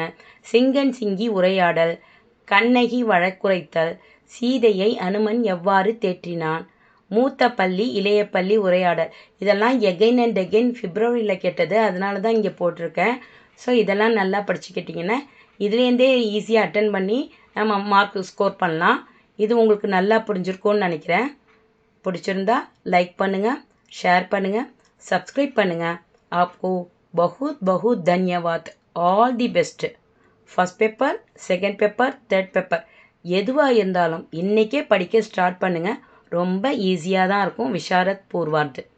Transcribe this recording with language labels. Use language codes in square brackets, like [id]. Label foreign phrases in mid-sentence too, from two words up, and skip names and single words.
[ta] சிங்கன் சிங்கி உரையாடல், கண்ணகி வழக்குரைத்தல், சீதையை அனுமன் எவ்வாறு தேற்றினான், மூத்த பள்ளி இளைய பள்ளி உரையாடல், இதெல்லாம் [en] again and again [ta] பிப்ரவரியில் கேட்டது, அதனால தான் இங்கே போட்டிருக்கேன். ஸோ இதெல்லாம் நல்லா படிச்சுக்கிட்டிங்கன்னா இதுலேருந்தே ஈஸியாக அட்டன் பண்ணி நம்ம [en] mark score [ta] பண்ணலாம். இது உங்களுக்கு நல்லா புரிஞ்சிருக்கும்னு நினைக்கிறேன். பிடிச்சிருந்தா லைக் பண்ணுங்கள், शेयर பண்ணுங்கள், सब्सक्राइब பண்ணுங்கள். [hi] आपको बहुत बहुत धन्यवाद. [en] All the best. First paper, second paper, third paper [ta] எதுவாக இருந்தாலும் இன்றைக்கே படிக்க ஸ்டார்ட் பண்ணுங்கள். ரொம்ப ஈஸியாக தான் இருக்கும். விஷாரத் பூர்வார்டு.